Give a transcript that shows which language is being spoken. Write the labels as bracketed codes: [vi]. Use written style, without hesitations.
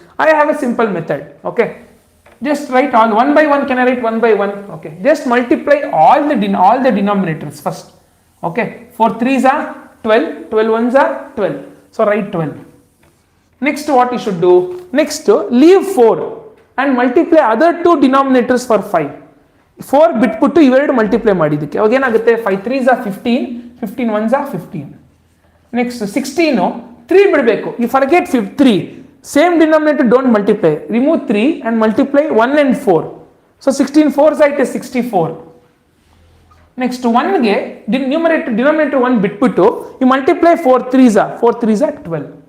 [en] I have a simple method. Okay, just write all 1 by 1. Can I write 1 by 1? Okay, just multiply all the denominators first. Okay, 4 3s are 12, 12 1s are 12. So write 12. Next what you should do? Next leave 4 and multiply other two denominators for 5. [kn] 4 ಬಿಟ್ಬಿಟ್ಟು ಇವೆರಡು multiply ಮಾಡಿದ್ದಕ್ಕೆ ಅವಾಗ ಏನಾಗುತ್ತೆ, 5 3s are 15, 15 1s are 15. Next 16, 3 ಬಿಡಬೇಕು. [en] You forget 3. Same denominator, don't multiply. Remove 3 and multiply 1 and 4. So 16 4s it is 64. Next 1 ಗೆ denominator 1 [kn] ಬಿಟ್ಬಿಟ್ಟು [en] you multiply 4 3s are 12.